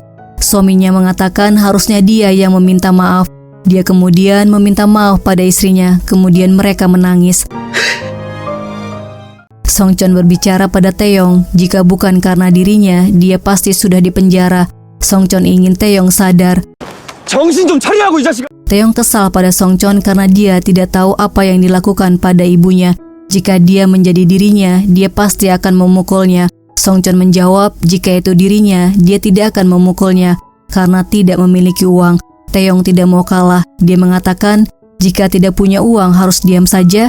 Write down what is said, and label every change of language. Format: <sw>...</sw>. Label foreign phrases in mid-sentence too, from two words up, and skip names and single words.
<id>Suaminya mengatakan harusnya dia yang meminta maaf. Dia kemudian meminta maaf pada istrinya, kemudian mereka menangis. Song Chon berbicara pada Taeyong, jika bukan karena dirinya, dia pasti sudah dipenjara. Song Chon ingin Taeyong sadar.</id> <ko>정신 좀 차리라고 이 자식아.</ko> <id>Taeyong kesal pada Song Chon karena dia tidak tahu apa yang dilakukan pada ibunya. Jika dia menjadi dirinya, dia pasti akan memukulnya. Song Chon menjawab jika itu dirinya, dia tidak akan memukulnya karena tidak memiliki uang. Taeyong tidak mau kalah. Dia mengatakan, jika tidak punya uang harus diam saja.</id>